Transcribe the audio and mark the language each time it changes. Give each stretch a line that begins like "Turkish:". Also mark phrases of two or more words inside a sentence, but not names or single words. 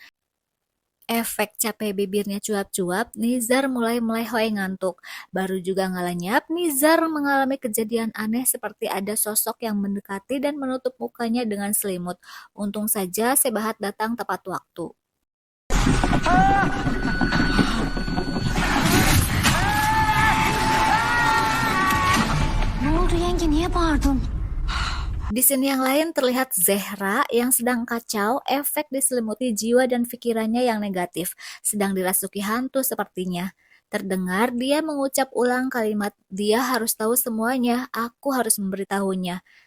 Indonesian: Efek capek bibirnya cuap-cuap, Nizar mulai melehoi ngantuk. Baru juga ngelenyap, Nizar mengalami kejadian aneh seperti ada sosok yang mendekati dan menutup mukanya dengan selimut. Untung saja Sebahat datang tepat waktu.
Turkish: Ne oldu yenge, niye bağırdın?
Indonesian: Di sini yang lain terlihat Zehra yang sedang kacau, efek diselimuti jiwa dan pikirannya yang negatif, sedang dirasuki hantu sepertinya. Terdengar dia mengucap ulang kalimat, dia harus tahu semuanya, aku harus memberitahunya.